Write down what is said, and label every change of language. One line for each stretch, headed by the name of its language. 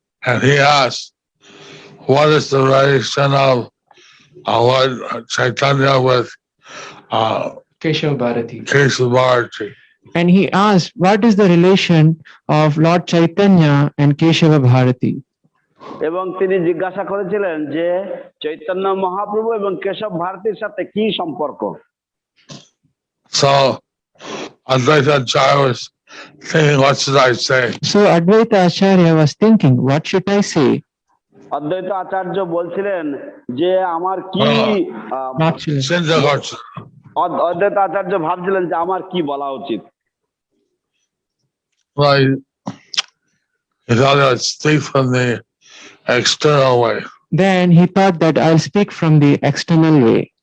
English: And he asked, what is the relation of Lord Chaitanya with Keshava Bharati. Keshava Bharati? And he asked, what is the relation of Lord Chaitanya and Keshava Bharati?
Bangla: এবং তিনি জিজ্ঞাসা করেছিলেন যে চৈতন্য মহাপ্রভু এবং কেশব ভারতীর সাথে কি সম্পর্ক?
English: So Advaita Acharya was thinking, what should I say? So Advaita Acharya was thinking, what should I say?
Bangla: অদ্বৈত আচার্য বলছিলেন যে আমার কি
English: Actually, Cinta Kṛṣṇa.
Bangla: অদ্বৈত আচার্য ভাবছিলেন যে আমার কি বলা উচিত।
English: Well, he thought I'd speak from the external way. then he thought that I'll speak from the external way.